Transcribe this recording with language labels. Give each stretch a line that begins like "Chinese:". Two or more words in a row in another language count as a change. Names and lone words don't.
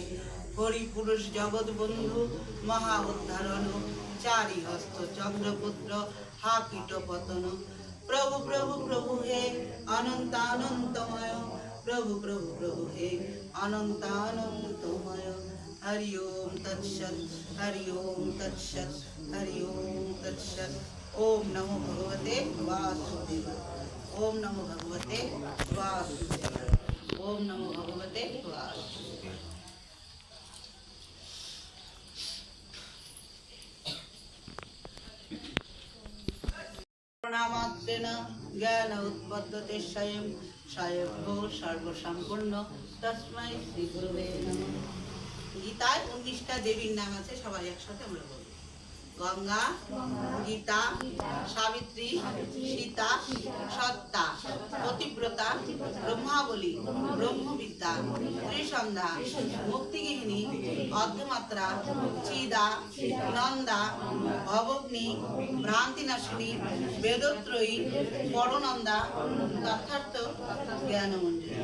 Bangla: হরি পুরুষ জগৎ বন্ধু মহা উদ্ধারণ চারি হস্ত চন্দ্রপুত্র হা কীট পতন। প্রভু প্রভু প্রভু হে অনন্ত অনন্তময় প্রভু প্রভু প্রভু হে অনন্ত অনন্তময়।
Sanskrit: হরি ওম তৎসৎ হরি ওম তৎসৎ হরি ওম তৎসৎ। ओम नमो भगवते वासुदेवाय। ओम नमो भगवते वासुदेवाय। ओम नमो भगवते वासुदेवाय। प्रणामात्रेण ज्ञान उत्पद्यते स्वयं स्वयंभू सर्वसम्पूर्ण तस्मै श्री गुरुवे नमः।
Bangla: गीताয় 19টা দেবীর নাম আছে, সবাই একসাথে আমরা বলবো।
Sanskrit: गंगा गीता सावित्री सीता सत्ता पतिव्रता ब्रह्मावली ब्रह्मविद्या त्रिसंध्या मुक्तिगिहिनी अर्धमात्रा चिदा नंदा भवग्नि भ्रांतिनाशिनी वेदत्रयी परनंदा तथार्थ ज्ञानमंजरी।